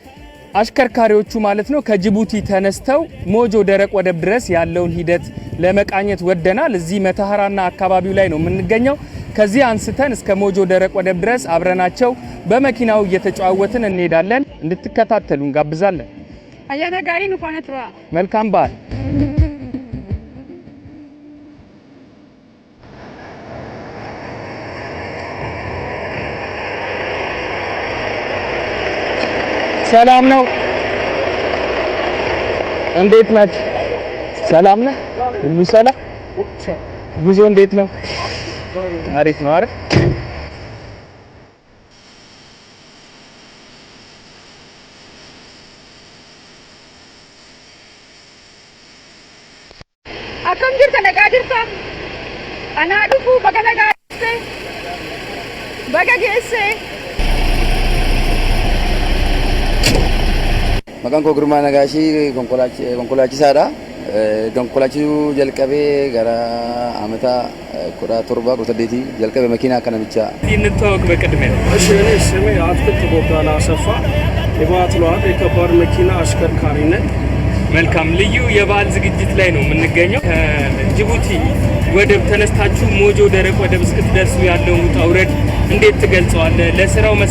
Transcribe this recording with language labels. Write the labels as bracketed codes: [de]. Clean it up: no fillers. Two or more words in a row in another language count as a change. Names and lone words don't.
[am] አሽከርካሪዎቹ ማለት ነው ከጅቡቲ ተነስተው ሞጆ ደረቅ ወደብ ድረስ ያለውን ሂደት ለመቃኘት ወደናል። እዚህ መተሃራና አካባቢው ላይ ነው የምንገኘው። ከዚህ አንስተን እስከ ሞጆ ደረቅ ወደብ ድረስ አብረናቸው በመኪናው እየተጫወትን እንሄዳለን። እንድትከታተሉ እንጋብዛለን። [om] ayyaana gaarii nufaana tura [am] መልካም በዓል። ሰላም ነው? እንዴት ናችሁ? ሰላም ነህ? ሁሉ ሰላም? ጉዞ እንዴት ነው? አሪፍ ነው አይደል? [om] akkam jirta nagaa jirta anaa dhufu baga nagaa baga geesse Maqaan koo Girmaa Nagaashii konkolaachisaadha. Konkolaachisuu jalqabee gara amata 17 jalqabee makiinaa kana ብቻ [am] እንተዋወቅ በቅድሚያ። እሺ እኔ ስሜ አትክልት ቦጋላ አሰፋ የባትሏል የከባድ መኪና አሽከርካሪ ነኝ። መልካም ልዩ የበዓል ዝግጅት ላይ ነው የምንገኘው። ከጅቡቲ ወደብ ተነስታችሁ ሞጆ ደረቅ ወደብ እስክትደርሱ ያለውን ውጣ ውረድ እንዴት ትገልጸዋለህ?